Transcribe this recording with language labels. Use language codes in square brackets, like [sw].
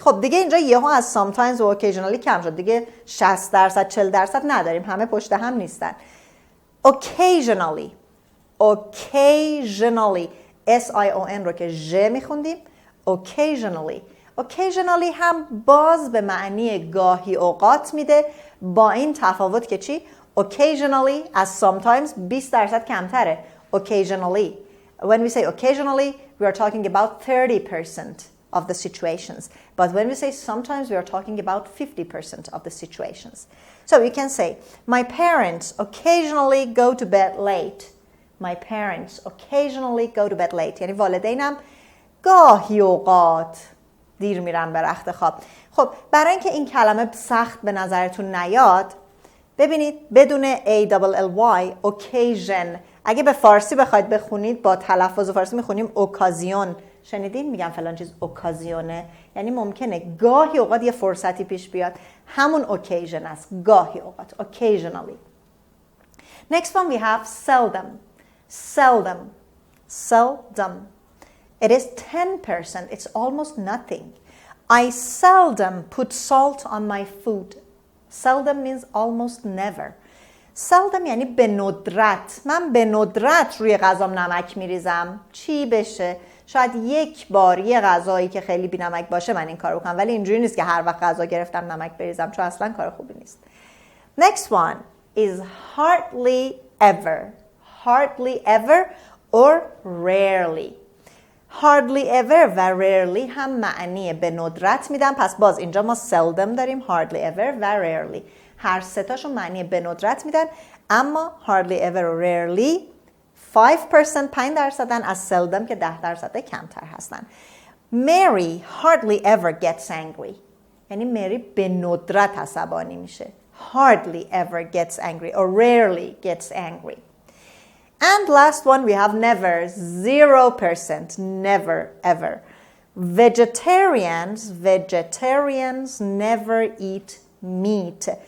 [fa] خب دیگه اینجا یهو از sometimes و occasionally کم شد. دیگه 60% 40% نداریم. همه پشت هم نیستن. [en] Occasionally. Occasionally. [fa] S-I-O-N رو که ژ میخوندیم. [en] Occasionally. [fa] Occasionally هم باز به معنی گاهی اوقات میده. با این تفاوت که چی؟ Occasionally از sometimes 20% کمتره. [en] Occasionally. When we say occasionally, we are talking about 30% of the situations. But when we say sometimes, we are talking about 50% of the situations. So you can say, my parents occasionally go to bed late. My parents occasionally go to bed late. [fa] یعنی والدینم گاهی اوقات دیر میرن به رخت خواب. خب برای اینکه این کلمه سخت به نظرتون نیاد، ببینید بدون ALLY occasion. اگه به فارسی بخواید بخونید با تلفظ فارسی میخونیم اوکازیون. شنیدین میگم فلان چیز اوکازیونه؟ یعنی ممکنه گاهی اوقات یه فرصتی پیش بیاد. همون occasion است. گاهی اوقات. [en] Occasionally. Next one we have seldom. Seldom. Seldom. It is 10%. It's almost nothing. I seldom put salt on my food. Seldom means almost never. [fa] Seldom یعنی به ندرت. من به ندرت روی غذام نمک میریزم. چی بشه؟ شاید یک بار یه غذایی که خیلی بی نمک باشه من این کارو بکنم، ولی اینجوری نیست که هر وقت غذا گرفتم نمک بریزم، چون اصلا کار خوبی نیست. [en] Next one is hardly ever. Hardly ever or rarely. [fa] Hardly ever و rarely هم معنی به ندرت میدن. پس باز اینجا ما seldom داریم، hardly ever و rarely. هر سه تاشون معنی به ندرت میدن، اما hardly ever و rarely 5% 5% از seldom که 10% کمتر هستن. [en] Mary hardly ever gets angry. [fa] یعنی مری به ندرت عصبانی میشه. [en] Hardly ever gets angry or rarely gets angry. And last one we have never, 0%, never, ever. Vegetarians never eat meat.